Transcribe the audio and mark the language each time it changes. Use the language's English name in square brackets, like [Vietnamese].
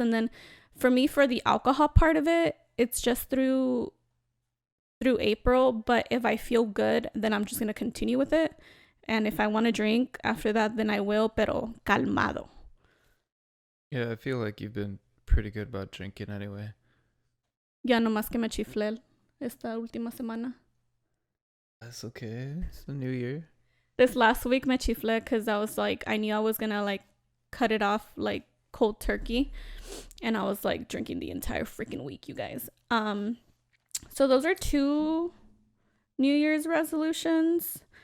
[English] And then for me, for the alcohol part of it, it's just through April. But if I feel good, then I'm just gonna continue with it. And if I want to drink after that, then I will, [Spanish] pero calmado. [English] Yeah, I feel like you've been pretty good about drinking anyway. [Spanish] Ya no más que me chiflé esta última semana. [English] That's okay. It's the new year. This last week [Spanish] me chiflé [English] because I was like, I knew I was gonna like cut it off like cold turkey, and I was like drinking the entire freaking week, you guys. So those are 2 New Year's resolutions.